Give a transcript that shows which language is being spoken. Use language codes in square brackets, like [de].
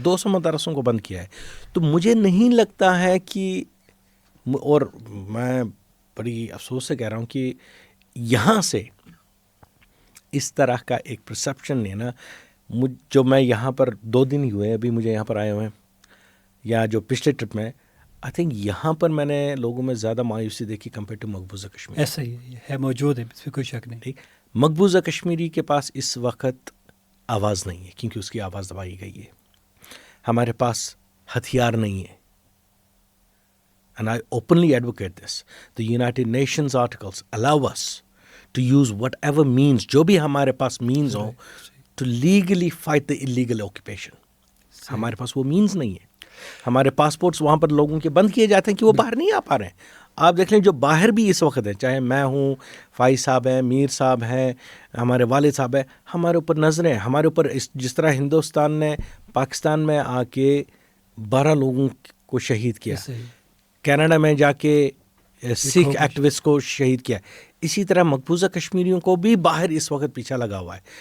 [ur] 200 مدارسوں کو بند کیا ہے. تو مجھے نہیں لگتا ہے کہ, اور میں بڑی افسوس سے کہہ رہا ہوں کہ یہاں سے اس طرح کا ایک پرسیپشن لینا, جو میں یہاں پر 2 دن ہی ہوئے ابھی مجھے یہاں پر آئے ہوئے ہیں, یا جو پچھلے ٹرپ میں, آئی تھنک یہاں پر میں نے لوگوں میں زیادہ مایوسی دیکھی کمپیئر ٹو مقبوضہ کشمیر. ایسا ہی ہے, موجود ہے, اس میں کوئی شک نہیں. ٹھیک, مقبوضہ کشمیری کے پاس اس وقت آواز نہیں ہے کیونکہ اس کی آواز دبائی گئی ہے. ہمارے پاس ہتھیار نہیں ہے. [en] And I openly advocate this. The United Nations articles allow us to use whatever means, [ur] جو بھی ہمارے پاس means ہوں, [en] to legally fight the illegal occupation. [ur] ہمارے پاس وہ مینز نہیں ہے. ہمارے پاسپورٹس وہاں پر لوگوں کے بند کیے جاتے ہیں کہ وہ باہر نہیں آ پا رہے ہیں. آپ دیکھ لیں جو باہر بھی اس وقت ہیں, چاہے میں ہوں, فائز صاحب ہیں, میر صاحب ہیں, ہمارے والد صاحب ہیں, ہمارے اوپر نظریں, ہمارے اوپر جس طرح ہندوستان نے پاکستان میں آ کے 12 لوگوں کو شہید کیا, کینیڈا میں جا کے سکھ ایکٹیوسٹ کو شہید کیا, اسی طرح مقبوضہ کشمیریوں کو بھی باہر اس وقت پیچھا لگا ہوا ہے.